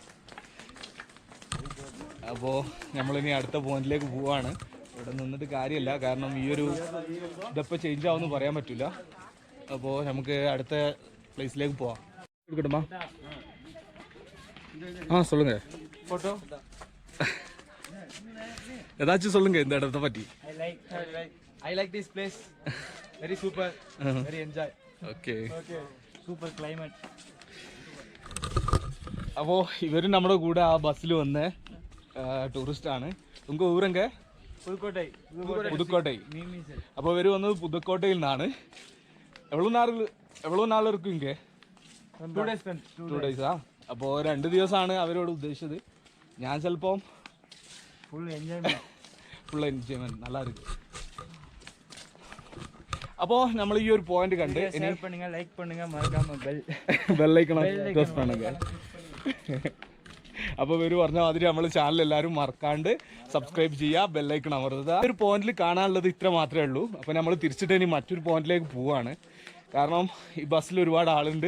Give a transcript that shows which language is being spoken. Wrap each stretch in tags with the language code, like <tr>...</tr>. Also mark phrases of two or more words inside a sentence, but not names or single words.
<ml>അപ്പോൾ നമ്മളിനി അടുത്ത പോയിന്റിലേക്ക് പോവാണ്. ഇവിടെ നിന്നിട്ട് കാര്യമില്ല, കാരണം ഈ ഒരു ഇതപ്പോൾ ചേഞ്ച് ആവുമെന്ന് പറയാൻ പറ്റില്ല. അപ്പോൾ നമുക്ക് അടുത്ത പ്ലേസിലേക്ക് പോവാം. എടുക്കട്ടുമാ? ആ சொல்லுங்க.</ml> <ta>ഫോട്ടോ ஏதாச்சும் சொல்லுங்க இந்த இடத்தை பற்றி.</ta> <en>I like this place. Very super. Very enjoy. Okay. Super climate.</en> <ml>അപ്പോൾ ഇവർ നമ്മുടെ കൂടെ ആ ബസ്സിൽ വന്ന ടൂറിസ്റ്റാണ്. നമുക്ക് ഊരങ്ക പുതുക്കോട്ടൈ. അപ്പോൾ ഇവർ വന്നത് പുതുക്കോട്ടയിൽ നിന്നാണ്.</ml> <ta>എவ்வளோ നാൾ ഇരിക്കും ഇங்கே?</ta> <en>2 days.</en> <ml>അപ്പോൾ 2 ദിവസമാണ് അവരോട് ഉദ്ദേശിച്ചത്. ഞാൻ ചിലപ്പം</ml> <en>full enjoyment.</en> <ta>நல்லா இருக்கு.</ta> <ml>അപ്പോൾ നമ്മൾ ഈ ഒരു പോയിന്റ് കണ്ട്</ml> <ta>ஷேர் பண்ணுங்க, லைக் பண்ணுங்க, மறக்காம</ta> <en>bell icon press</en> <ta>பண்ணுங்க.</ta> <ml>അപ്പോൾ ഇവർ പറഞ്ഞ മാതിരി നമ്മൾ ചാനൽ എല്ലാവരും മറക്കാണ്ട് സബ്സ്ക്രൈബ് ചെയ്യുക, ബെല്ലൈക്കൺ അമർത്തുക. ഒരു പോയിന്റിൽ കാണാനുള്ളത് ഇത്ര മാത്രമേ ഉള്ളൂ. അപ്പോൾ നമ്മൾ തിരിച്ചിട്ട് ഇനി മറ്റൊരു പോയിന്റിലേക്ക് പോവാണ്. കാരണം ഈ ബസ്സിൽ ഒരുപാട് ആളുണ്ട്.</ml>